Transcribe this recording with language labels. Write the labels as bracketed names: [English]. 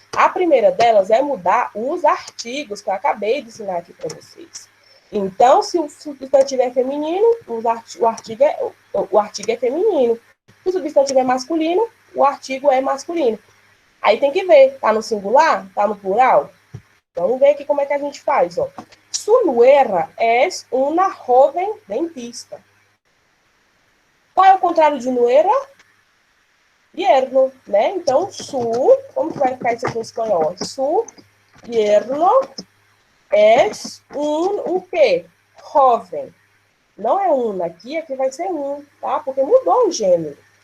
[Portuguese] A primeira delas é mudar os artigos, que eu acabei de ensinar aqui para vocês. Então, se o substantivo é feminino, o artigo é feminino. Se o substantivo é masculino, o artigo é masculino. Aí tem que ver, tá no singular? Tá no plural? Vamos ver aqui como é que a gente faz, ó. [Spanish] Su nuera es una joven dentista. [Portuguese] Qual é o contrário de nuera? Yerno, né? Então, su, como que vai ficar isso aqui em espanhol? [Spanish] Su yerno es [Portuguese] o quê? [Spanish] Joven. [Portuguese] Não é una, aqui vai ser tá? Porque mudou o gênero.